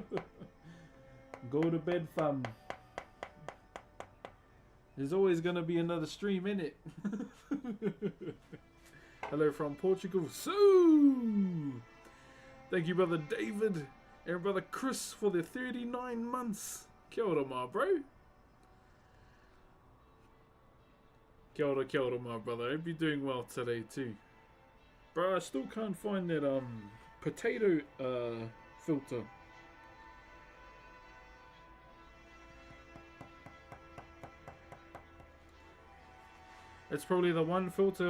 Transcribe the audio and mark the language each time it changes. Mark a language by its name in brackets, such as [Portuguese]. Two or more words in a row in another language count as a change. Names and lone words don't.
[English] Go to bed, fam. There's always gonna be another stream in it. Hello from Portugal. So, thank you, Brother David and Brother Chris, for the 39 months. [Māori] Kia ora, [English] my bro. [Māori] Kia ora, [English] my brother. I hope you're doing well today too. Bro, I still can't find that potato filter. It's probably the one filter.